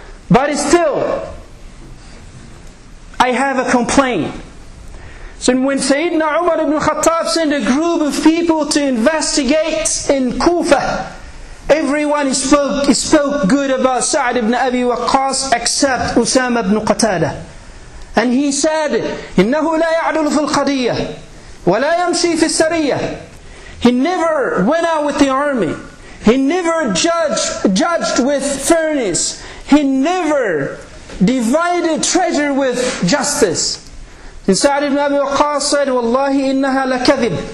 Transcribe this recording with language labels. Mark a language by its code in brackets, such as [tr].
[en] But still, I have a complaint. So when Sayyidina Umar ibn Khattab sent a group of people to investigate in Kufa, everyone spoke good about Sa'd ibn Abi Waqqas except Usama ibn Qatada. And he said, [ar] إِنَّهُ لَا يَعْدُلُ فِي الْقَضِيَّةِ وَلَا يَمْشِي فِي السَّرِيَّةِ. [en] He never went out with the army. He never judged with fairness. He never divided treasure with justice. And Sa'd ibn Abi Waqqas said, [ar] Wallahi innaha lakadhib.